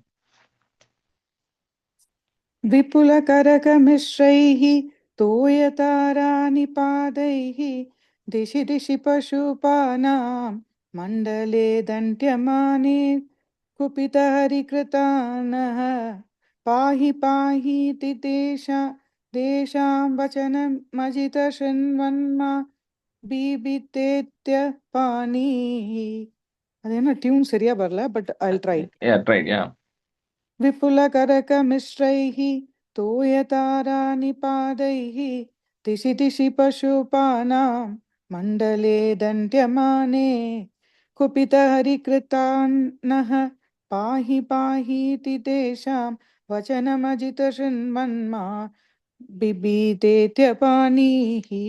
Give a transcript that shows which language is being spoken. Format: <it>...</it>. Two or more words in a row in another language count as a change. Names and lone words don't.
<sa>विपुलकरकमिश्रैः तोयतारानिपादैः दिशि दिशि पशुपानां मण्डले दण्ड्यमाने कुपितहरिकृतानः पाहि पाहीति तेषां वचनमजितशृण्वन्मा बीबितेत्यपाणिः.</sa> <ta>அது என்ன டியூன் சரியா வரல,</ta> <en>but I try. Yeah, right, yeah.</en> <sa>विपुलकरकमिश्रैः तोयतारानिपादैः दिशि दिशि पशुपानां मण्डले दण्ड्यमाने कुपितहरिकृतान्नः पाहि पाहीति तेषां वचनमजितशृण्वन्मा बिबीतेत्यपाणिः.</sa>